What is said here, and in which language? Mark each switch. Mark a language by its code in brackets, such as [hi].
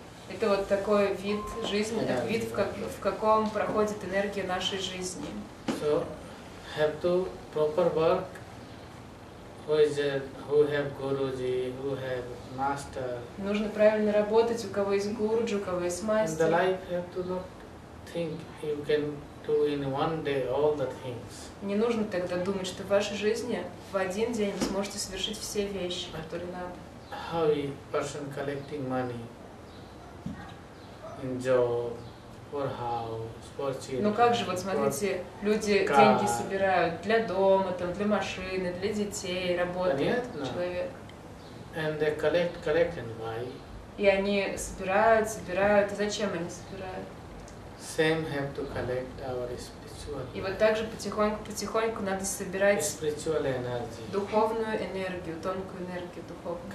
[ru] Это вот такой вид жизни, вид, в каком проходит энергия нашей жизни. [en] So, have to proper work. Who have Guruji, who have master. [ru] Нужно правильно работать, у кого есть гуруджи, у кого есть мастер. [en] In the life, you have to not think you can do in one day all the things. [ru] Не нужно тогда думать, что в вашей жизни в один день вы сможете совершить все вещи, которые надо. [en] How a person collecting money in job, for house, for children. [ru] Ну как же, вот смотрите, люди деньги собирают для дома, там, для машины, для детей, работает человек. [en] And they collect and buy. [ru] И они собирают, и зачем они собирают? [en] Same have to collect our spiritual. [ru] И вот так же потихоньку надо собирать [en] spiritual energy. [ru] Духовную энергию, тонкую энергию духовную.